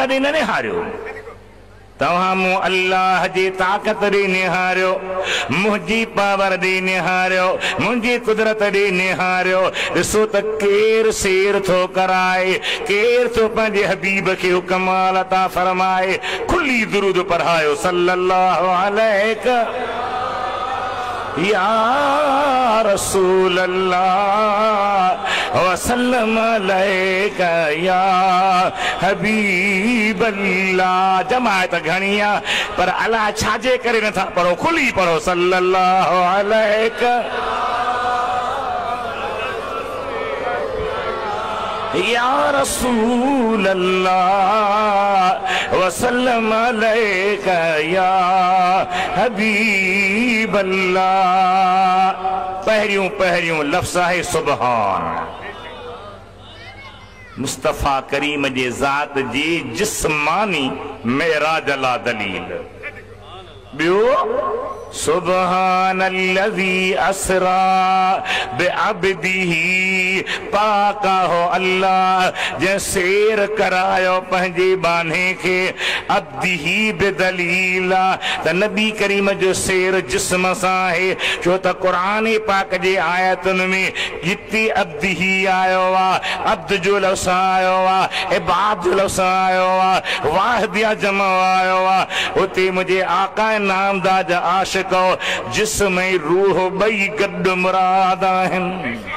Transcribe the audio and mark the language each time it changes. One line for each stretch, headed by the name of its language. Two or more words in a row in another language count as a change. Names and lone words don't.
Sindhi: ॾे न निहारियो तव्हां मूं अल्लाह जी ताक़त ॾे निहारियो मुंहिंजी पावर ॾे निहारियो मुंहिंजी कुदरत ॾे निहारियो ॾिसो त केरु सेर थो कराए केरु थो पंहिंजे हबीब खे हुकमाल अता फरमाए खुली दुरूद पढ़ायो
Arabic: صلى الله عليه يا رسول الله وسلم عليك يا حبيب الله.
Sindhi: जमायत घणी आहे पर अलाह छाजे करे नथा पढ़ो, खुली पढ़ो
Arabic: صلى الله عليك يا رسول الله وسلم عليك يا حبيب الله.
Sindhi: पहिरियों पहिरियों लफ्ज़ आहे सुबहान, मुस्तफ़ा करीम जे ज़ात जी जिस्मानी मेराज ला दलील। ॿियो
Arabic: سبحان الذي أسرى بعبده,
Sindhi: पाका हो अल्लाह जे सैर करायो पंहिंजे बाने खे अब्दिही बिदलीला। त नबी करीम जो सैर जिस्म सां आहे, छो त क़ुरान पाक जे आयतुनि में जिते अब्दिही आयो आहे, अब्द जो लफ़्ज़ आयो आहे, इबाद जो लफ़्ज़ आयो आहे, वाहिदिया जमा आयो आहे, उते मुंहिंजे आका नामदार जा आशिक़ जिस्म ऐं रूह ॿई गॾु मुराद आहिनि।